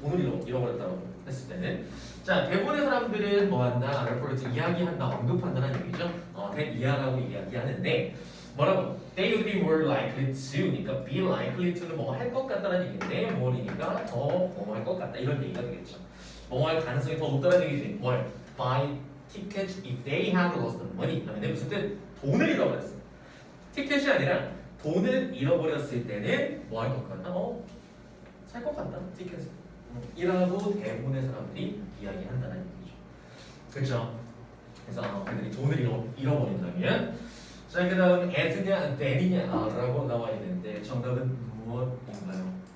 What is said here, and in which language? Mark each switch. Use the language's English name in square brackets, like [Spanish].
[Korean] 돈을 잃어버렸다고 했을 때는 자, 대부분의 사람들은 뭐 한다? refer 이야기한다, 언급한다는 얘기죠. 이야라고 이야기하는데 뭐라고? [English] They would be more likely to [Korean] 니까 be likely to는 뭐 할 것 같다는 얘기인데 뭐이니까 더 뭐 할 것 같다 이런 얘기가 되겠죠. 뭐 할 가능성이 더 높다는 얘기지. 뭘? [English] Buy tickets if they had lost the money [Korean] 하면 무슨 뜻? 돈을 잃어버렸어. 티켓이 아니라 돈을 잃어버렸을 때는 뭐 할 것 같다? 살 것 같다. 티켓을. 이라고 대부분의 사람들이 이야기한다는 얘기죠. 그렇죠? 그래서 그들이 돈을 잃어버린다면 자, 그 다음 as냐, then이냐 라고 나와 있는데 정답은 무엇인가요?